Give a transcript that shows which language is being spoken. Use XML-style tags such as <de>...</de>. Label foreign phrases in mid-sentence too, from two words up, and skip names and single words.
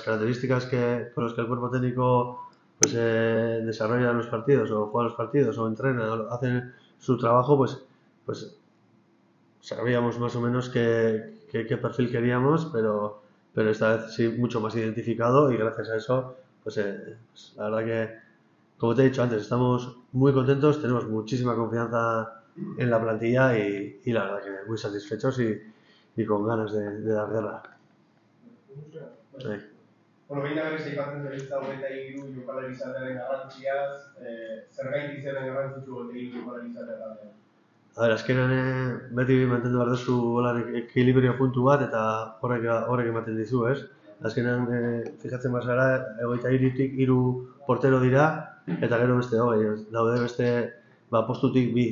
<es>características con las que el cuerpo técnico pues, desarrolla los partidos o juega los partidos o entrena o hace su trabajo, pues sabíamos más o menos qué perfil queríamos, pero esta vez sí mucho más identificado y gracias a eso, pues la verdad que como te he dicho antes, estamos muy contentos, tenemos muchísima confianza en la plantilla y la verdad que muy satisfechos y con ganas de dar guerra. Sí.</es> <eu>Bueno, behin da berriz aipatzen zabiltza 23 jokalari izatearen garrantziaz, zergatik zen garrantzitsu 23 jokalari izatea taldean? A ver, azkenean beti mantendu behar duzu ekilibrio puntu bat eta horrek ematen dizu, ez? Azkenean fijatzen bazara, 23tik 3 portero dira eta gero beste 20, daude beste postutik 2.</eu>